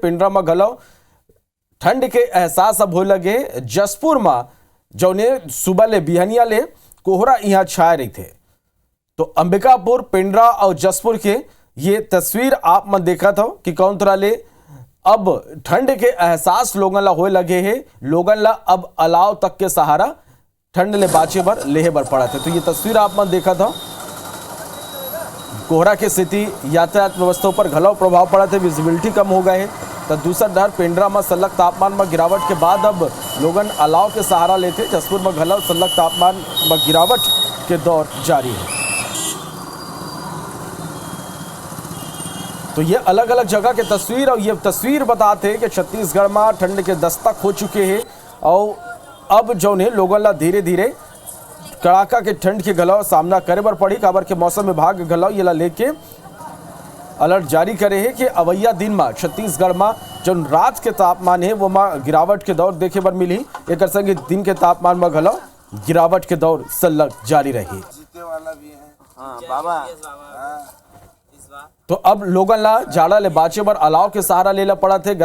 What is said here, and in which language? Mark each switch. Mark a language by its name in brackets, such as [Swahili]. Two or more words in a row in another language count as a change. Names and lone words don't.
[Chhattisgarhi] पेंड्रा में घलो ठंड के एहसास अब हो लगे। जसपुर में जो सुबह ले बिहनिया ले कोहरा यहाँ छाए रही थे। तो अंबिकापुर, पेंड्रा और जसपुर के ये तस्वीर आप में देखा था कि कौन तरह ले अब ठंड के एहसास लोगन ला होए लगे हैं। लोगन ला अब अलाव तक के सहारा ठंड ले बाचे बर लेहे बर पड़ा थे। तो ये तस्वीर आप में देखा था। कोहरा की स्थिति यातायात व्यवस्था पर घलो प्रभाव पड़ा थे। विजिबिलिटी कम हो गए है। तो दूसरा डर पेंड्रा में सलग तापमान में गिरावट के बाद अब लोगन अलाव के सहारा लेते। जसपुर में घलो सलग तापमान में गिरावट के दौर जारी है। तो ये अलग अलग जगह के तस्वीर और ये तस्वीर बताते हैं कि छत्तीसगढ़ में ठंड के दस्तक हो चुके हैं। और अब जो ने लोगों ला धीरे धीरे कड़ाका के ठंड के घलो सामना करे बर पड़ी। काबर के मौसम विभाग घलो ये ला लेके अलर्ट जारी करे है कि अवैया दिन में छत्तीसगढ़ में जो रात के तापमान है वो में गिरावट के दौर देखे बर मिली। एक संगे दिन के तापमान में घलो गिरावट के दौर सलग जारी रही। तो अब लोगन ला जाड़ा ले बाचे बर अलाव के सहारा लेला पड़ा थे।